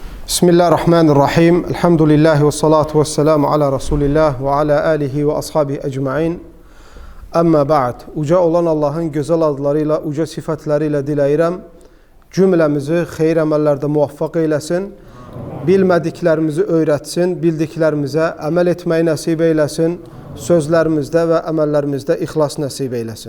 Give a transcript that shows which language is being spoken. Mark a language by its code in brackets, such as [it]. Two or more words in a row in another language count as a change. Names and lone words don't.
[ar] بسم الله الرحمن الرحيم. الحمد لله والصلاة والسلام على رسول الله وعلى آله وأصحابه أجمعين. أما بعد. [az] Uca olan Allah'ın güzel adlarıyla, uca sıfatlarıyla diləyirəm. Cümləmizi xeyir əməllərdə muvaffaq eyləsin. Bilmədiklərimizi öyrətsin. Bildiklərimizə əməl etməyi nəsib eyləsin. Sözlərimizdə və əməllərimizdə ixlas nəsib eyləsin.